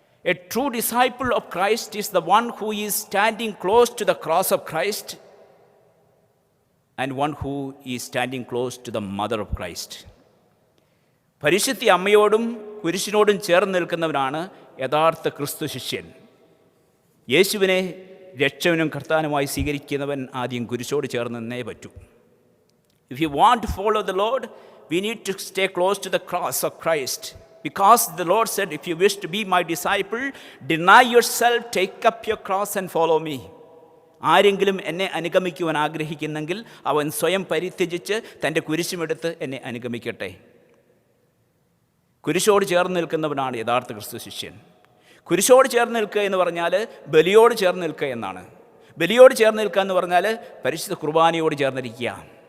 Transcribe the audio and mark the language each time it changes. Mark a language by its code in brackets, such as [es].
[en] A true disciple of Christ is the one who is standing close to the cross of Christ and one who is standing close to the mother of Christ. [ml] പരിശുദ്ധ അമ്മയോടും കുരിശിനോടും ചേർന്ന് നിൽക്കുന്നവനാണ് യഥാർത്ഥ ക്രിസ്തു ശിഷ്യൻ. യേശുവിനെ രക്ഷകനും കർത്താനുമായി സ്വീകരിക്കുന്നവൻ ആദ്യം കുരിശോട് ചേർന്ന് നിന്നേ പറ്റൂ. [en] If you want to follow the Lord, we need to stay close to the cross of Christ. Because the Lord said, "If you wish to be my disciple, deny yourself, take up your cross and follow me." [ml] ആരെങ്കിലും എന്നെ അനുഗമിക്കുവാൻ ആഗ്രഹിക്കുന്നെങ്കിൽ അവൻ സ്വയം പരിത്യജിച്ച് തൻ്റെ കുരിശുമെടുത്ത് എന്നെ അനുഗമിക്കട്ടെ. കുരിശോട് ചേർന്ന് നിൽക്കുന്നവനാണ് യഥാർത്ഥ ക്രിസ്തു ശിഷ്യൻ. കുരിശോട് ചേർന്ന് നിൽക്കുക എന്ന് പറഞ്ഞാൽ ബലിയോട് ചേർന്ന് നിൽക്കുക എന്നാണ്. ബലിയോട് ചേർന്ന് നിൽക്കുക എന്ന് പറഞ്ഞാൽ പരിശുദ്ധ കുർബാനയോട് ചേർന്നിരിക്കുക.